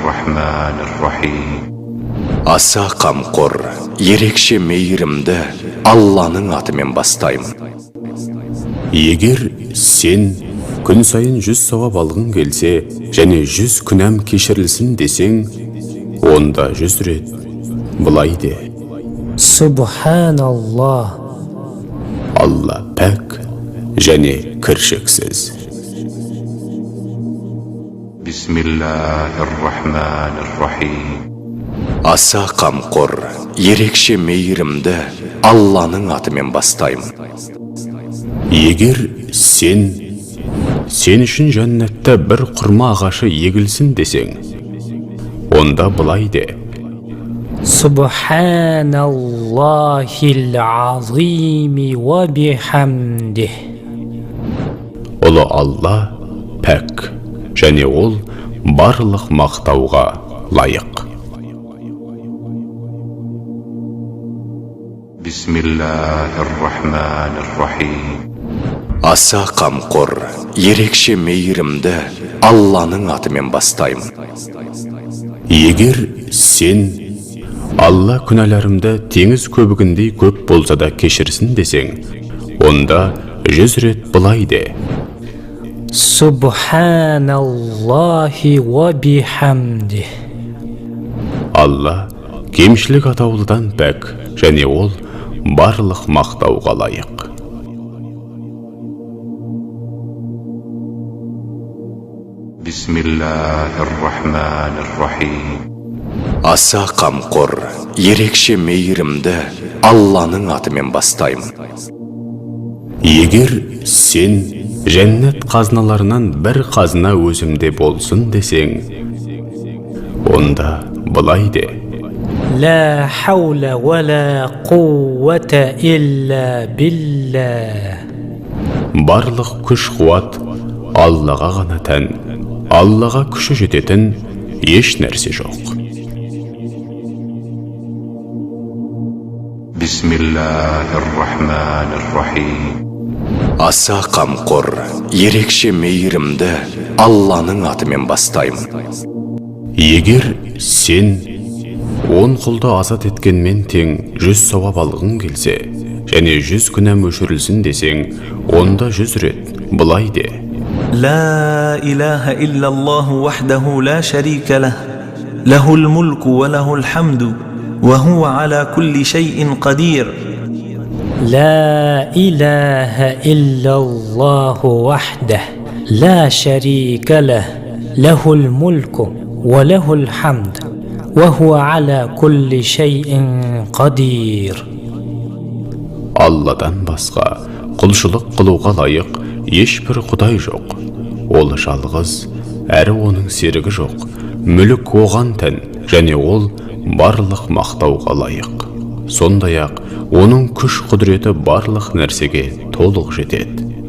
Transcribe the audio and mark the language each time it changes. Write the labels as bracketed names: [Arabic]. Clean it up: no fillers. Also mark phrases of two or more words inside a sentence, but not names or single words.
[Arabic] الرحمن الرحيم. [Kazakh] Аса қамқор, ерекше мейірімді Алланың атымен бастаймын. Егер сен күн сайын 100 сауап алғың келсе, және 100 күнәм кешірілсін десең, онда 100 рет былай де: [Arabic] Субханаллах. [Kazakh] Алла пәк және кіршіксіз. [Arabic] بسم الله الرحمن الرحيم. [Kazakh] Аса қамқор, ерекше мейірімді Алланың атымен бастаймын. Егер сен үшін жәннатта бір құрма ағашы егілсін десең, онда былай де: [Arabic] سبحان الله العظيم وبحمده. [Kazakh] Ұлы Алла пәк, және ол барлық мақтауға лайық. [Arabic] بسم الله الرحمن الرحيم. [Kazakh] Аса қамқор, ерекше мейірімді Алланың атымен бастаймын. Егер сен Алла күнәларымды теңіз көбігіндей көп болса да кешірсін десең, онда 100 рет былай де: [Arabic] سبحان الله وبحمده. [Kazakh] Алла кемшілік атаулыдан пәк, және ол барлық мақтауға лайық. [Arabic] بسم الله الرحمن الرحيم. [Kazakh] Аса қамқор, ерекше мейірімді Алланың атымен бастаймын. Егер сен жәннат қазыналарынан бір қазына өзімде болсын десең, онда былай де: [Arabic] لا حول ولا قوة إلا بالله. [Kazakh] Барлық күш қуат Аллаға ғана тән, Аллаға күші жететін еш нәрсе жоқ. [Arabic] بسم الله الرحمن الرحيم. [Kazakh] Аса қамқор, ерекше мейірімді Алланың атымен бастаймын. Егер сен 10 құлды азат еткенмен тең 100 сауап алғың келсе, және 100 күнәм өшірілсін десең, онда 100 рет былай де: [Arabic] لا إله إلا الله وحده لا شريك له له الملك وله الحمد وهو على كل شيء قدير. لا إله إلا الله وحده لا شريك له له الملك وله الحمد وهو على كل شيء قدير. [Kazakh] Алладан басқа құлшылық қылуға лайық ешбір құдай жоқ. Ол жалғыз, әрі оның серігі жоқ. Мүлік оған тән, және ол барлық мақтауға лайық. Сондай-ақ оның күш құдіреті барлық нәрсеге толық жетеді.